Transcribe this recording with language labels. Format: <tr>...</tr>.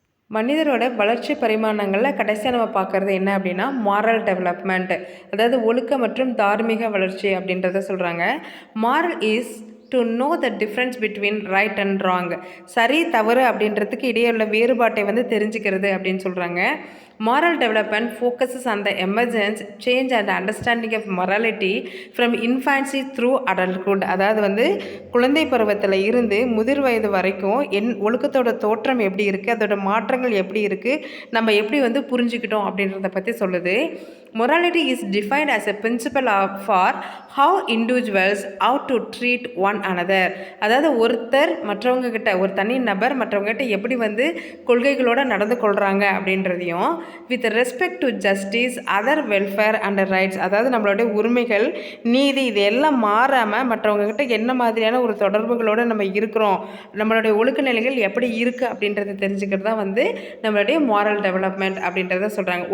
<ta>மனிதரோட வளர்ச்சி பரிமாணங்களில் கடைசியாக நம்ம பார்க்குறது என்ன அப்படின்னா மாரல் டெவலப்மெண்ட், அதாவது ஒழுக்க மற்றும் தார்மீக வளர்ச்சி அப்படின்றத சொல்கிறாங்க.</ta> <en>Moral is to know the difference between right and wrong.</en> <ta>சரி தவறு அப்படின்றதுக்கு இடையே உள்ள வேறுபாட்டை வந்து தெரிஞ்சுக்கிறது அப்படின்னு சொல்கிறாங்க.</ta> <en>Moral development focuses on the emergence, change and understanding of morality from infancy through adulthood.</en> <ta>அதாவது வந்து குழந்தை பருவத்தில் இருந்து முதிர் வயது வரைக்கும் ஒழுக்கத்தோட தோற்றம் எப்படி இருக்குது, அதோட மாற்றங்கள் எப்படி இருக்குது, நம்ம எப்படி வந்து புரிஞ்சுக்கிட்டோம் அப்படின்றத பற்றி சொல்லுது.</ta> <en>Morality is defined as a principle for how individuals how to treat one another.</en> <ta>அதாவது ஒருத்தர் மற்றவங்க கிட்ட, ஒரு தனி நபர் மற்றவங்க கிட்ட எப்படி வந்து கொள்கைகளோடு நடந்து கொள்கிறாங்க அப்படின்றதையும்,</ta> <en>with respect to justice, other welfare and rights,</en> <ta>அதாவது நம்மளுடைய உரிமைகள், நீதி, இது எல்லாம் மாறாமல் மற்றவங்க கிட்ட என்ன மாதிரியான ஒரு தொடர்புகளோடு நம்ம இருக்கிறோம், நம்மளுடைய ஒழுக்க நிலைகள் எப்படி இருக்குது அப்படின்றத தெரிஞ்சுக்கிறது தான் வந்து நம்மளுடைய மாரல் டெவலப்மெண்ட் அப்படின்றத சொல்கிறாங்க.</ta>